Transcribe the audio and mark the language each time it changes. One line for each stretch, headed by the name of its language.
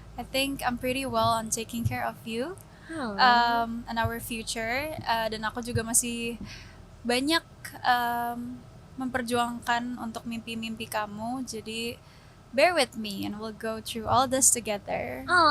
English: I think I'm pretty well on taking care of you and our future.
Indonesian: Dan aku juga masih banyak memperjuangkan untuk mimpi-mimpi kamu.
English: Jadi bear with me and we'll go through all this together.